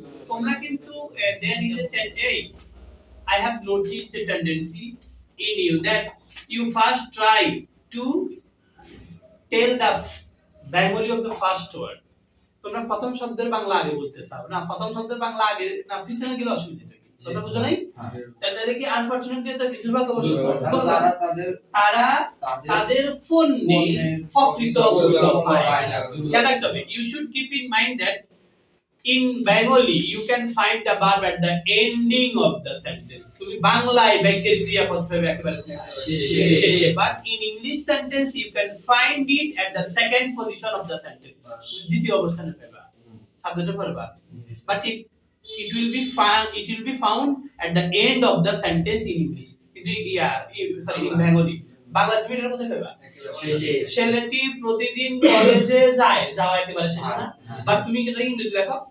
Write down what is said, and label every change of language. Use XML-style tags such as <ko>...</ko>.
<bn>তোমরা কিন্তু</bn> <en>there is a I have noticed a tendency in you that you first try to tell the Bengali of the first word.</en> <bn>তোমরা প্রথম শব্দের বাংলা আগে বলতে চাও না, প্রথম শব্দের বাংলা আগে না পিছনে গেলে অসুবিধা কি? তোমরা বুঝো নাই? তাহলে কি আনফরচুনেটলি এটা দুর্ভাগ্যবশত তারা তাদের পণ্যে প্রকৃত মূল্য পায় না। খেয়াল রাখতে হবে,</bn> <en>you should keep in mind that in Bengali you can find the verb at the ending of the sentence.</en> <bn>তুমি বাংলায় বাক্যের ক্রিয়াপদ পাবে একেবারে শেষে,</bn> <en>but in English sentence you can find it at the second position of the sentence.</en> <bn>দ্বিতীয় অবস্থানে পাবে সাবজেক্টে পারবা,</bn> <en>but it will be found at the end of the sentence in English.</en> <bn>In Bengali Bangla তুমি এর মধ্যে পাবা ছেলেটি প্রতিদিন কলেজে যায়, যাওয়া একেবারে শেষে না, বাট তুমি এটা ইংরেজি লেখো</bn>